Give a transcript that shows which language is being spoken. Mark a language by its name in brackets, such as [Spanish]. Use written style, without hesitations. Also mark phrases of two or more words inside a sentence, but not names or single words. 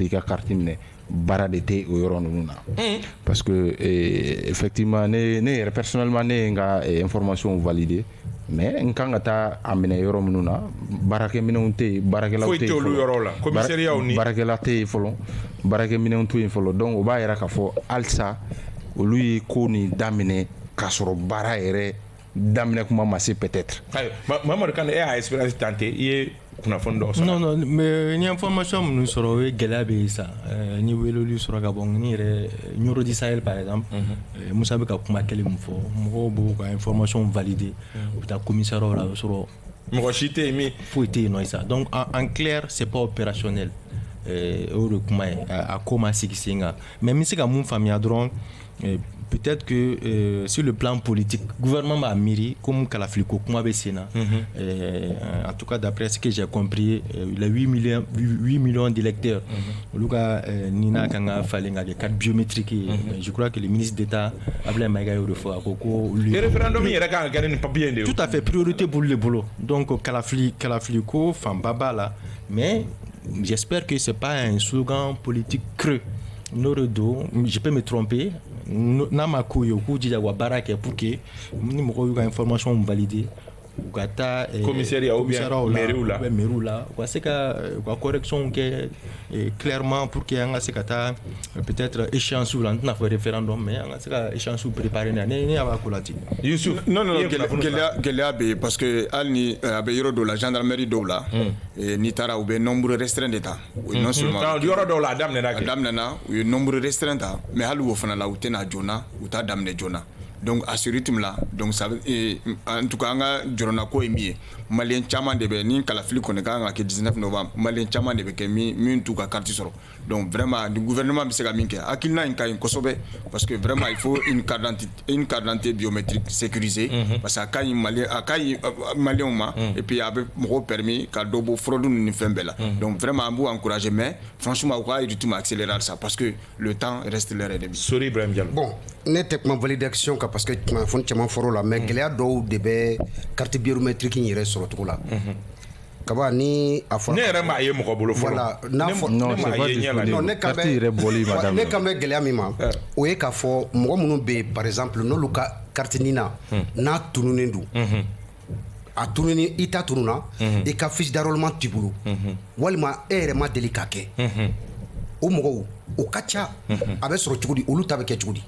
[Bambara] i ka carte minɛ baara de tɛ o yɔrɔ ninnu na [French] parce que effectivement [Bambara] ne yɛrɛ personnellement ne ye n ka [French] information validé [Bambara] mais n kan ka taa a minɛ yɔrɔ minnu na baarakɛminɛnw tɛ yen baarakɛlaw tɛ yen fɔlɔ baarakɛla tɛ yen fɔlɔ baarakɛminɛnw tɛ yen fɔlɔ donc o b'a yira k'a fɔ halisa olu ye ko nin daminɛ k'a sɔrɔ baara yɛrɛ daminɛ kuma ma se peut-être. Mamadu Kane e y'a expérience tante i ye kunnafoni dɔ sɔrɔ. [French] Non mais [Bambara] ni information minnu sɔrɔ o ye gɛlɛya bɛ yen sa ni weleli sɔrɔ ka bɔ ni yɛrɛ Ɲoro di Sahel [French] par exemple [Bambara] Musa bɛ ka kuma kelen min fɔ mɔgɔw b'u ka [French] information valider [Bambara] u bɛ taa commissariat la o sɔrɔ mɔgɔ si tɛ yen min foyi tɛ yen nɔ sa [French] donc en clair c'est pas opérationnel [Bambara] o de kuma ye a ko ma sigi sen kan mais n bɛ se ka mun faamuya dɔrɔn [French] peut-être que sur le plan politique, le gouvernement a miiri comme [Bambara] Kalafili ko kuma bɛ sen na [French] en tout cas d'après ce que j'ai compris les 8 millions d'électeurs [Bambara] olu ka nina kan ka falen ka kɛ [French] carte biométrique je crois que le ministre d'État Abdoulaye Maïga [Bambara] y'o de fɔ a ko ko référendum yɛrɛ kan ka kɛ ni papier de [French] tout à fait priorité [Bambara] b'olu de bolo donc Kalafili ko fanba b'a la [French] mais j'espère que c'est pas un slogan politique creux Noredo, je peux me tromper [Bambara] n'a ma ko ye k'u jija wa baara kɛ [French] pour que [Bambara] ni mɔgɔw y'u ka [French] information valider [Bambara] u ka taa [French] commissariat ou bien mairie [Bambara] la u ka se ka u ka correction kɛ [French] clairement pour que [Bambara] an ka se ka taa [French] peut-être échéance [Bambara] la n tɛna fɔ référendum mais an ka se ka [French] échéance préparer [Bambara] ne y'a b'a ko la ten Youssouf non gɛlɛya bɛ yen [French] parce que [Bambara] hali ni a bɛ yɔrɔ dɔw la gendarmerie dɔw la n'i taara u bɛ [French] nombre restreint de [Bambara] ta [French] non seulement [Bambara] yɔrɔ dɔw la a daminɛna u ye [French] nombre restreint [Bambara] ta mais hali o fana la u tɛna joona u t'a daminɛ joona [French] donc à ce rythme là donc ça en tout cas [Bambara] an ka jɔrɔna ko ye min ye malien caman de bɛ ni Kalafili kɔni ka kan ka kɛ 19 novembre malien caman de bɛ kɛ min t'u ka carte sɔrɔ [French] donc vraiment le gouvernement [Bambara] bɛ se ka min kɛ hakilina in ka ɲi kosɛbɛ [French] parce que vraiment il faut une carte d'identité biométrique sécurisée parce que [Bambara] a ka ɲi malien ma [French] et puis [Bambara] a bɛ mɔgɔw permis ka dɔ bɔ fraude ni fɛn bɛɛ la donc vraiment an b'u encourager [French] mais franchement [Bambara] u ka [French] rythme accélérer ça parce que le temps reste leur ennemi. [Bambara] Sori Ibrahim Diallo. Bon ne tɛ kuma validation kan [French] parce que [Bambara] kunnafoni caman fɔr'o la mais gɛlɛya dɔw de bɛ [French] carte biométrique [Bambara] in yɛrɛ sɔrɔ cogo la kaba ni a fɔra ne yɛrɛ m'a ye mɔgɔ bolo fɔlɔ voilà n'a fɔ ne kan bɛ gɛlɛya min ma o ye k'a fɔ mɔgɔ minnu bɛ yen [French] par exemple [Bambara] n'olu ka carte nina n'a tununnen don a tununi i ta tununa i ka [French] fiche d'enrôlement [Bambara] t'i bolo walima e yɛrɛ ma deli k'a kɛ o mɔgɔw o ka ca a bɛ sɔrɔ cogo di olu ta bɛ kɛ cogo di